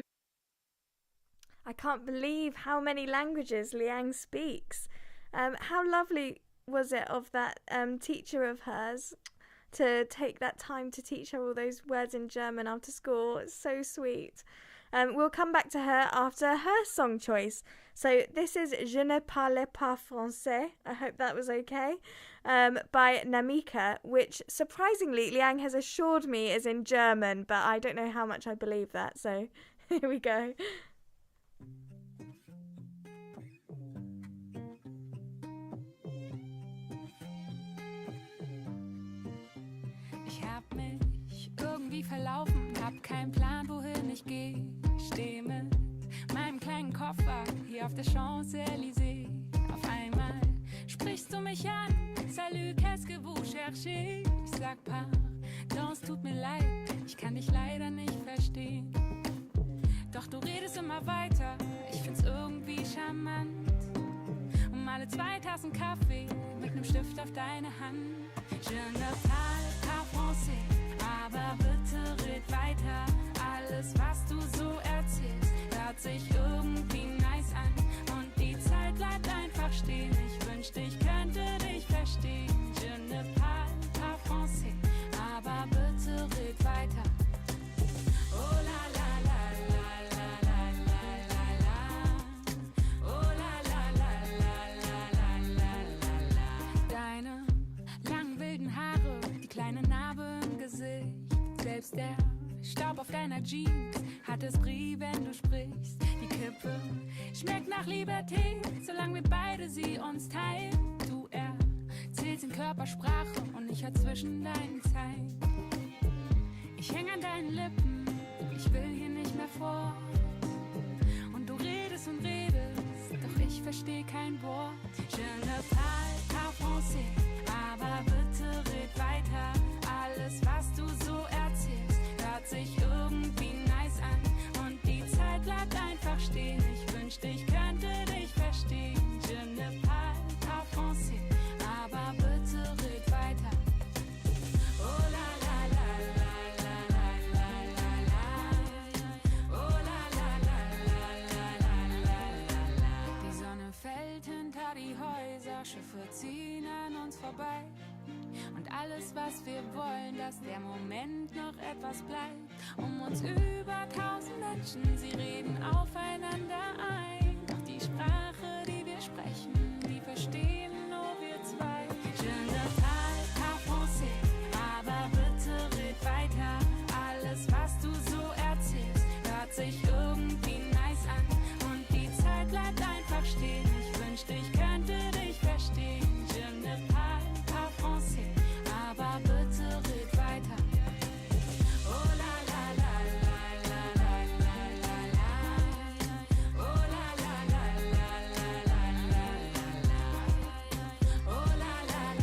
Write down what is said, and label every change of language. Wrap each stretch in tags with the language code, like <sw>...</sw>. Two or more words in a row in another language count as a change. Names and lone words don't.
<en>I can't believe how many languages Liang speaks. How lovely was it of that teacher of hers to take that time to teach her all those words in German after school? It's so sweet. We'll come back to her after her song choice. So this is Je ne parle pas français, I hope that was okay, by Namika, which surprisingly Liang has assured me is in German, but I don't know how much I believe that, so here we go.</en> <de>Ich hab mich irgendwie verlaufen, hab keinen Plan, wohin ich geh. Steh mit meinem kleinen Koffer hier auf der Champs-Élysées. Auf einmal sprichst du mich an.</de> <fr>Salut, qu'est-ce que vous cherchez?</fr> <de>Ich sag pardon, es tut mir leid, ich kann dich leider nicht verstehen. Doch du redest immer weiter, ich find's irgendwie charmant. Alle 2 Tassen Kaffee mit nem Stift auf deine Hand.</de> <fr>Je ne parle pas français,</fr> <de>aber bitte red weiter. Alles, was du so erzählst, hört sich irgendwie nice an. Und die Zeit bleibt einfach stehen. Ich wünschte, ich könnte dich verstehen.</de> <fr>Je ne parle pas français,</fr> <de>aber bitte red weiter.</de> <fr>Oh la la.</fr> <de>Kleine Narbe im Gesicht, selbst der Staub auf deiner Jeans hat Esprit, wenn du sprichst. Die Kippe schmeckt nach Liberté, solange wir beide sie uns teilen. Du erzählst in Körpersprache und ich hör zwischen deinen Zeilen. Ich häng an deinen Lippen, ich will hier nicht mehr fort. Und du redest und redest, doch ich versteh kein Wort.</de> <fr>Je ne parle pas français,</fr> <de>aber bitte red weiter. Alles, was du so erzählst, hört sich irgendwie nice an. Und die Zeit bleibt einfach stehen. Ich wünschte, ich könnte dich verstehen.</de> <fr>Je ne parle pas français,</fr> <de>aber bitte red weiter.</de> <fr>Oh la la la la la la la la. Oh la la la la la la la.</fr> <de>Die Sonne fällt hinter die Häuser, Schiffe ziehen an uns vorbei. Und alles, was wir wollen, dass der Moment noch etwas bleibt. Um uns über 1000 Menschen, sie reden aufeinander ein. Doch die Sprache, die wir sprechen, die verstehen nur wir zwei.</de> <fr>Je ne parle pas français,</fr> <de>aber bitte red weiter. Alles, was du so erzählst, hört sich irgendwie nice an. Und die Zeit bleibt einfach stehen. Ich wünschte, ich könnte dich verstehen.</de> <fr>Je ne parle pas français,</fr> <de>aber bitte red weiter.</de> <fr>Oh la la la la la la la la. Oh la la la la la la la la. Oh la la</fr>